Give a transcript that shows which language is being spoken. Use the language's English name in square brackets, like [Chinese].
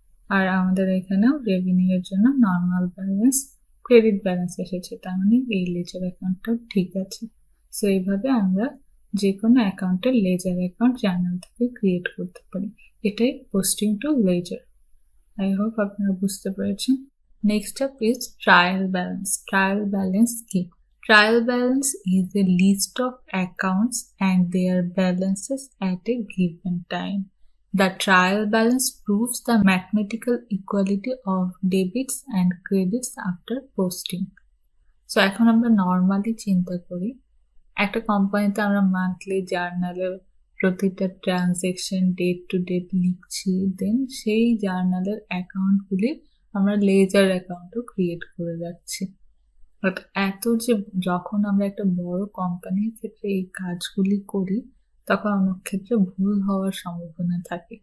[Bangla] আর আমাদের এখানেও রেভিনিউ এর জন্য নর্মাল ব্যালেন্স ক্রেডিট ব্যালেন্স এসেছে, তার মানে এই লেজার অ্যাকাউন্টটাও ঠিক আছে। সো এইভাবে আমরা যে কোনো অ্যাকাউন্টের লেজার অ্যাকাউন্ট জার্নাল থেকে ক্রিয়েট করতে পারি। এটাই posting two laser. I hope আপনারা বুঝতে পেরেছেন। [English] Next up is trial balance. Trial balance [Bangla] কি? [English] Trial balance is a list of accounts and their balances at a given time. The trial balance proves the mathematical equality of debits and credits after posting. [Bangla] So এখন আমরা normally চিন্তা করি, একটা কোম্পানিতে আমরা monthly জার্নালে প্রতিটা ট্রানজেকশন ডেট টু ডেট লিখছি, দেন সেই জার্নালের অ্যাকাউন্টগুলি আমরা লেজার অ্যাকাউন্টও ক্রিয়েট করে যাচ্ছি। বাট যখন আমরা একটা বড় কোম্পানির ক্ষেত্রে এই কাজগুলি করি তখন অনেক ক্ষেত্রে ভুল হওয়ার সম্ভাবনা থাকে।